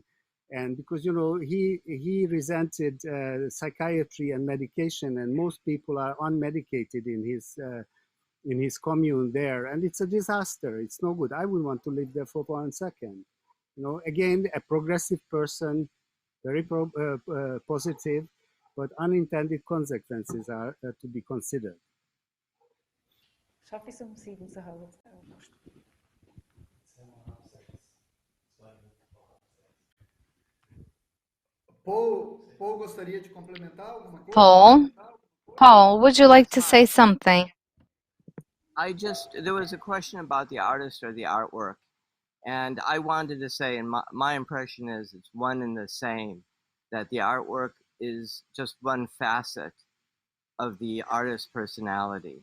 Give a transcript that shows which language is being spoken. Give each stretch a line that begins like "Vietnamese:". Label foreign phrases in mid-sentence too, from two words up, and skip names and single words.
English: And because, you know, he resented psychiatry and medication, and most people are unmedicated in his commune there. And it's a disaster. It's no good. I wouldn't want to live there for 1 second. You know, again, a progressive person, very positive, but unintended consequences are to be considered.
German: Schaffe ich es 7 zu Hause?
Portuguese: Paul gostaria de complementar alguma coisa?
English: Paul, would you like to say something? There was a question about the artist or the artwork. And I wanted to say, and my impression is it's one and the same, that the artwork is just one facet of the artist's personality.